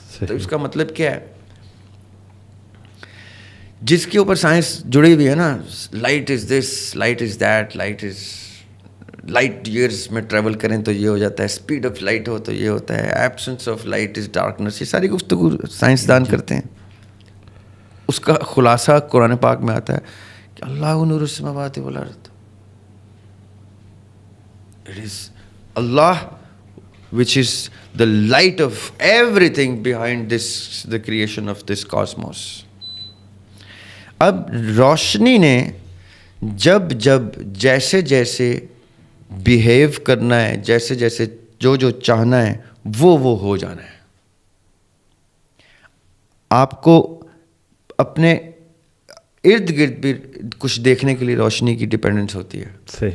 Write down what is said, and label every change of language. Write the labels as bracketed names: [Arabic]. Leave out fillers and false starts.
[Urdu] تو اس کا مطلب کیا ہے؟ جس کے اوپر سائنس جڑی ہوئی ہے نا, [English] light is this, light is that, light is light years [Urdu] میں ٹریول کریں تو یہ ہو جاتا ہے, [English] speed of light [Urdu] ہو تو یہ ہوتا ہے, [English] absence of light is darkness, [Urdu] یہ ساری گفتگو سائنسدان کرتے ہیں. اس کا خلاصہ قرآن پاک میں آتا ہے کہ [Arabic] اللہ نور السماوات والارض. [English] It is اللہ which is the light of everything behind this, the creation of this cosmos. [Urdu] اب روشنی نے جب جیسے جیسے بیہیو کرنا ہے, جیسے جیسے جو چاہنا ہے وہ ہو جانا ہے. آپ کو اپنے ارد گرد بھی کچھ دیکھنے کے لیے روشنی کی ڈپینڈنس ہوتی ہے.